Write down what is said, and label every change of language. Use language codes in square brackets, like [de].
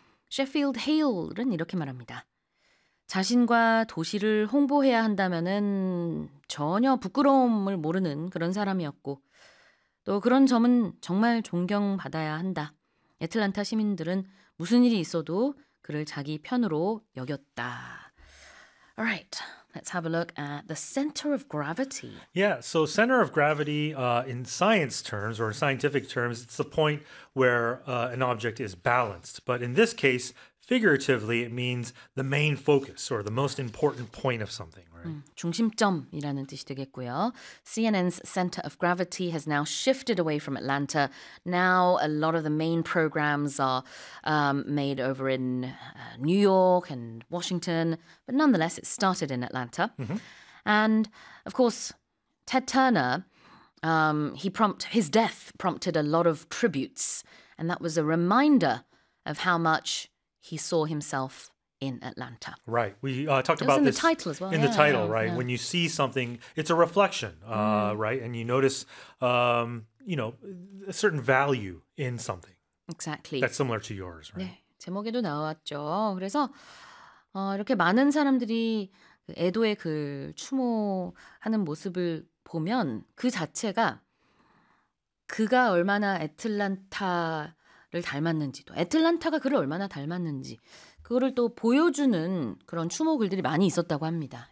[ko] 셰필드 헤일은 이렇게 말합니다. 자신과 도시를 홍보해야 한다면은 전혀 부끄러움을 모르는 그런 사람이었고 또 그런 점은 정말 존경받아야 한다. 애틀랜타 시민들은 무슨 일이 있어도 그를 자기 편으로 여겼다. [en] All right. Let's have a look at the center of gravity. Yeah, so center of gravity, in science terms or in scientific terms, it's the point where an object is balanced. But in this case, figuratively, it means the main focus or the most important point of something, right? [ko] 중심점이라는 뜻이 되겠고요. [en] CNN's center of gravity has now shifted away from Atlanta. Now a lot of the main programs are made over in New York and Washington, but nonetheless, it started in Atlanta. Mm-hmm. And of course, Ted Turner, his death prompted a lot of tributes, and that was a reminder of how much he saw himself in Atlanta. Right. We talked about this in the title as well. In the title, right? When you see something, it's a reflection, right? And you notice, a certain value in something. Exactly. That's similar to yours, right? [ko] 네, 제목에도 나왔죠. 그래서 이렇게 많은 사람들이 애도의 글 추모하는 모습을 보면 그 자체가 그가 얼마나 애틀랜타 를 닮았는지도 애틀랜타가 그를 얼마나 닮았는지 그거를 또 보여주는 그런 추모 글들이 많이 있었다고 합니다.